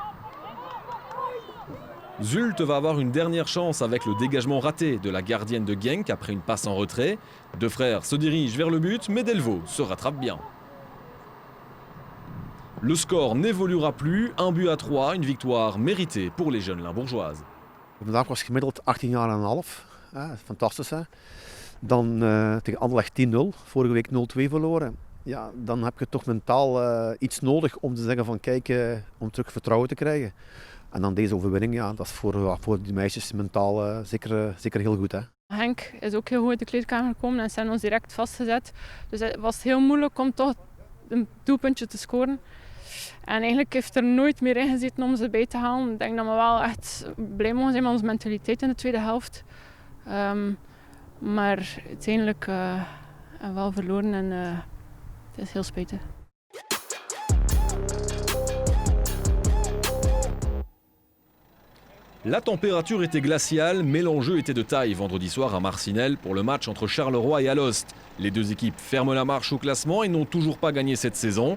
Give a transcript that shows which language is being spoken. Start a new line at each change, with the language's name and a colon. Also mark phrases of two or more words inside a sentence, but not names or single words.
French: Zulte va avoir une dernière chance avec le dégagement raté de la gardienne de Genk après une passe en retrait. Deux frères se dirigent vers le but, mais Delvaux se rattrape bien. Le score n'évoluera plus, 1-3, une victoire méritée pour les jeunes Limbourgeoises.
Dutch: Vandaag was gemiddeld 18 jaar en een half. Fantastisch hè. Dan tegen Anderlecht 10-0, vorige week 0-2 verloren. Ja, dan heb je toch mentaal iets nodig om te zeggen van kijk, om terug vertrouwen te krijgen. En dan deze overwinning, ja, dat is voor die meisjes mentaal zeker heel goed. Hè. Henk is ook heel goed uit de kleedkamer gekomen en ze hebben ons direct vastgezet. Dus het was heel moeilijk om toch een doelpuntje te scoren. En eigenlijk heeft er nooit meer in gezeten om ze bij te halen. Ik denk dat we wel echt blij mogen zijn met onze mentaliteit in de tweede helft. Maar uiteindelijk hebben we wel verloren en het is heel spijtig.
French: La température était glaciale, mais l'enjeu était de taille vendredi soir à Marcinelle pour le match entre Charleroi et Alost. Les deux équipes ferment la marche au classement et n'ont toujours pas gagné cette saison.